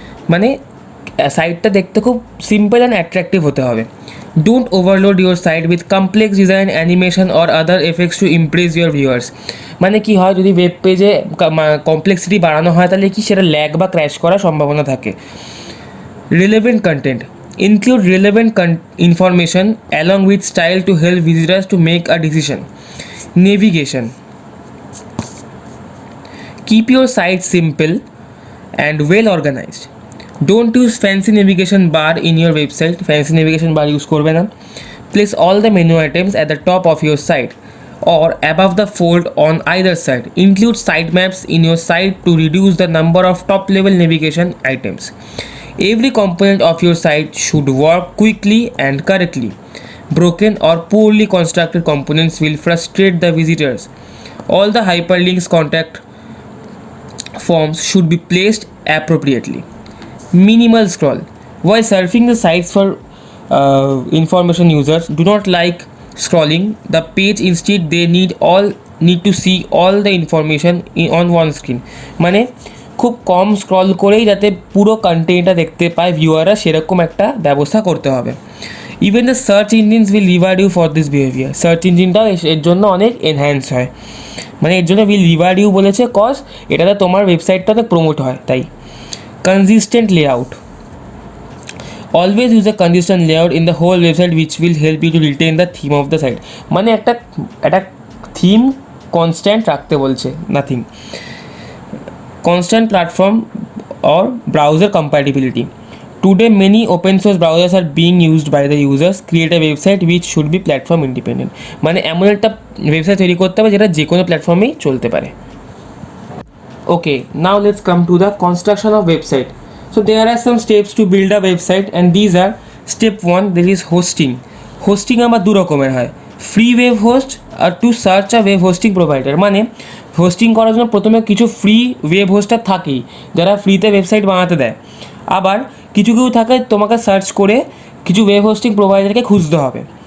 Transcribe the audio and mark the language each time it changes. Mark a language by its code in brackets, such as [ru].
[bn] মানে সাইটটা দেখতে খুব সিম্পল অ্যান্ড অ্যাট্রাকটিভ হতে হবে. [en] Don't overload your site with complex design animation or other effects to impress your viewers. [bn] মানে কি হয়, যদি ওয়েব পেজে কমপ্লেক্সিটি বাড়ানো হয় তাহলে কি সেটা ল্যাগ বা ক্র্যাশ করার সম্ভাবনা থাকে. [en] Relevant content. Include relevant information along with style to help visitors to make a decision. Navigation. Keep your site simple and well organized. Don't use fancy navigation bar in your website. Fancy navigation bar [bn] use korbe na. [en] Place all the menu items at the top of your site or above the fold on either side. Include sitemaps in your site to reduce the number of top level navigation items. Every component of your site should work quickly and correctly. Broken or poorly constructed components will frustrate the visitors. All the hyperlinks, contact forms should be placed appropriately. Minimal scroll. While surfing the sites for information, users do not like scrolling the page. Instead, they need to see all the information on one screen. [bn] মানে খুব কম scroll করেই যাতে পুরো কন্টেন্টটা দেখতে পায় ভিউয়াররা, সেরকম একটা ব্যবস্থা করতে হবে. [en] Even the search engines will reward you for this behaviour. [bn] Search ইঞ্জিনটাও এর জন্য অনেক এনহ্যান্স হয়. মানে এর জন্য [en] will reward you [bn] বলেছে কজ এটাতে তোমার ওয়েবসাইটটা অনেক প্রমোট হয় তাই. [en] Consistent layout. Always use a consistent layout in the whole website which will help you to retain the theme of the site. [bn] মানে একটা থিম কনস্ট্যান্ট রাখতে বলছে, nothing. [en] Constant platform or browser compatibility. Today many open source browsers are being used by the users. Create a website which should be platform independent. মানে এমন একটা website তৈরি করতে হবে যেটা যে কোনো প্ল্যাটফর্মেই চলতে পারে. Okay, now let's come to the construction of website. So there are some steps to build a website and these are: step 1, there is hosting. [bn] Hosting আমার দু রকমের হয়, free web host আর [en] To search a web hosting provider. [bn] মানে hosting করার জন্য প্রথমে কিছু free web হোস্টার থাকেই যারা ফ্রিতে ওয়েবসাইট বানাতে দেয়. আবার কিছু থাকে তোমাকে সার্চ করে কিছু ওয়েব হোস্টিং প্রোভাইডারকে খুঁজতে হবে.